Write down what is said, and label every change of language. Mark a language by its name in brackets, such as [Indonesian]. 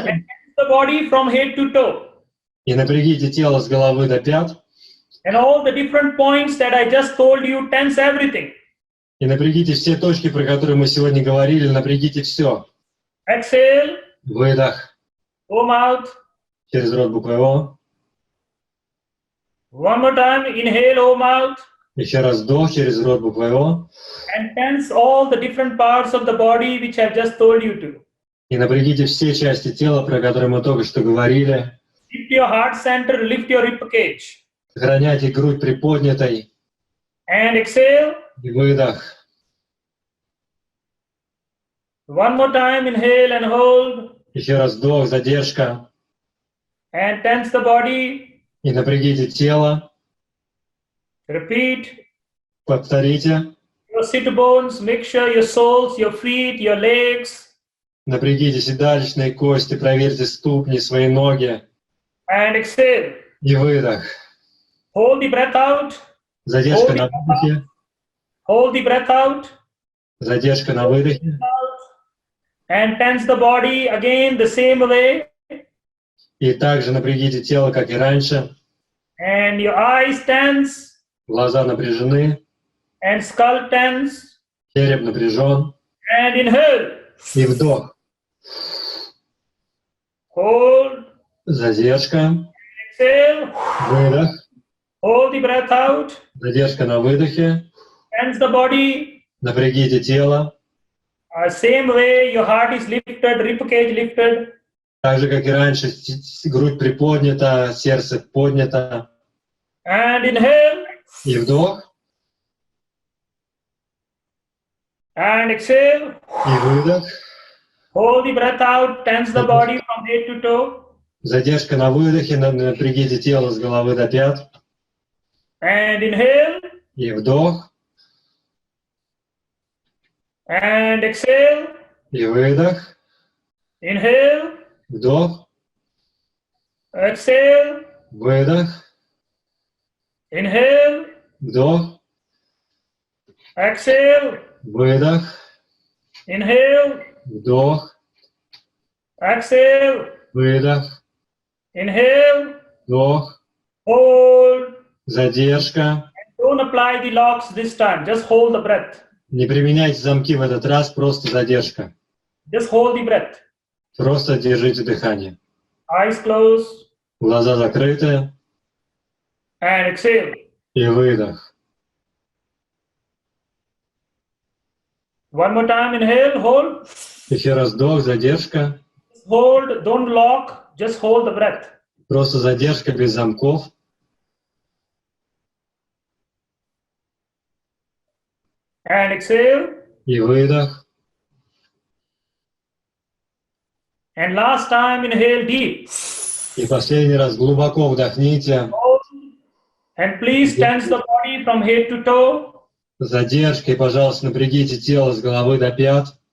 [English] and tense the body from head to toe. [Russian] И напрягите тело с головы до пят. [English] And all the different points that I just told you, tense everything. [Russian] И напрягите все точки, про которые мы сегодня говорили. Напрягите все. [English] Exhale, [Russian] Выдох [English] O mouth. [Russian] через рот буквой О. [English] One more time, inhale, O mouth. [Russian] Еще раз вдох через рот буквой О. [English] And tense all the different parts of the body which I've just told you to. [Russian] И напрягите все части тела, про которые мы только что говорили. [English] Lift your heart center, lift your ribcage. [Russian] Сохраняйте грудь приподнятой. [English] And exhale. [Russian] И выдох. [English] One more time, inhale and hold. [Russian] Еще раз вдох, задержка. [English] And tense the body. [Russian] И напрягите тело. [English] Repeat. [Russian] Повторите. [English] Your sit bones, make sure your soles, your feet, your legs. [Russian] Напрягите седалищные кости, проверьте ступни, свои ноги. [English] And exhale. [Russian] И выдох. [English] Hold the breath out. [Russian] Задержка на выдохе. [English] Hold the breath out. [Russian] Задержка на выдохе. [English] And tense the body again the same way. [Russian] И также напрягите тело, как и раньше. [English] And your eyes tense, [Russian] Глаза напряжены, [English] and skull tense, [Russian] череп напряжен. [English] and inhale. [Russian] И вдох. [English] Hold, [Russian] Задержка. [English] exhale, [Russian] Выдох. [English] hold the breath out, [Russian] Задержка на выдохе. [English] tense the body. [Russian] Напрягите тело. [English] Same way, your heart is lifted, ribcage lifted, [Russian] Так же, как и раньше, грудь приподнята, сердце поднято. [English] and inhale, [Russian] И вдох. [English] and exhale. [Russian] И выдох. [English] Hold the breath out, tense the body from head to toe, [Russian] Задержка на выдохе. Напрягите тело с головы до пят. [English] and inhale, [Russian] И вдох. [English] and exhale, [Russian] И выдох. [English] inhale, [Russian] Вдох. [English] exhale, [Russian] Выдох. [English] inhale, [Russian] Вдох. [English] exhale, [Russian] Выдох. [English] inhale, [Russian] Вдох. [English] exhale, [Russian] Выдох. [English] inhale, [Russian] Вдох. [English] hold. [Russian] Задержка. [English] Don't apply the locks this time, just hold the breath. [Russian] Не применяйте замки в этот раз, просто задержка. [English] Just hold the breath. [Russian] Просто держите дыхание. [English] Eyes closed, [Russian] Глаза закрыты. [English] and exhale. [Russian] И выдох. [English] One more time, inhale, hold. [Russian] Еще раз вдох, задержка. [English] Hold, don't lock, just hold the breath. [Russian] Просто задержка без замков. [English] And exhale. [Russian] И выдох. [English] And last time, inhale deep. [Russian] И последний раз глубоко вдохните. [English] And please tense the body from head to toe. [Russian] Задержкой, пожалуйста, напрягите тело с головы до пят.